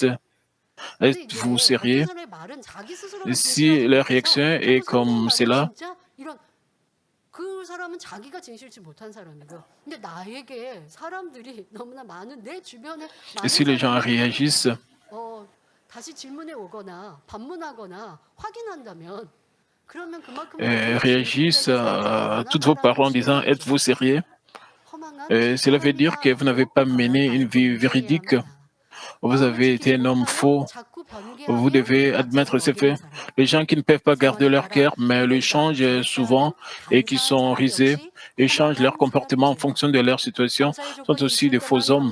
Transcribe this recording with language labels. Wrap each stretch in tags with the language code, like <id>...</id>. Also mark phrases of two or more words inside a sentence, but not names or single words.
<fr>Êtes-vous sérieux? Si la réaction est comme cela, et si les gens réagissent</fr> <ko>다시 질문해 오거나 반문하거나 확인한다면 그러면 그만큼</ko> <fr>réagissent à toutes vos paroles en disant êtes-vous sérieux? Cela veut dire que vous n'avez pas mené une vie véridique, vous avez été un homme faux, vous devez admettre ces faits. Les gens qui ne peuvent pas garder leur cœur, mais le changent souvent et qui sont risés et changent leur comportement en fonction de leur situation, sont aussi des faux hommes.</fr>